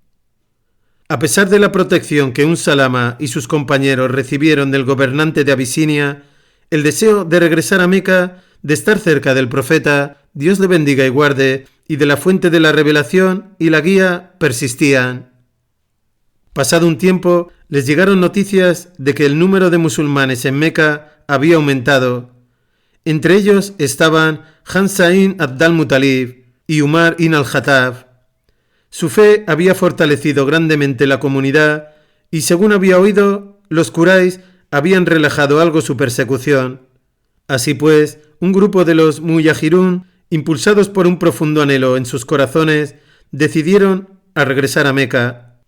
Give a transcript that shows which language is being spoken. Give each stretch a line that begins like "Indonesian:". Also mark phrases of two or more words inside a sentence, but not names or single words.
Spanish: A pesar de la protección que Salama y sus compañeros recibieron del gobernante de Abisinia, el deseo de regresar a Meca, de estar cerca del profeta, Dios le bendiga y guarde, y de la fuente de la revelación y la guía persistían. Pasado un tiempo, les llegaron noticias de que el número de musulmanes en Meca había aumentado. Entre ellos estaban Hamza ibn Abd al-Muttalib y Umar ibn al-Khattab. Su fe había fortalecido grandemente la comunidad y, según había oído, los Quraysh habían relajado algo su persecución. Así pues, un grupo de los muyahirún, impulsados por un profundo anhelo en sus corazones, decidieron a regresar a Meca.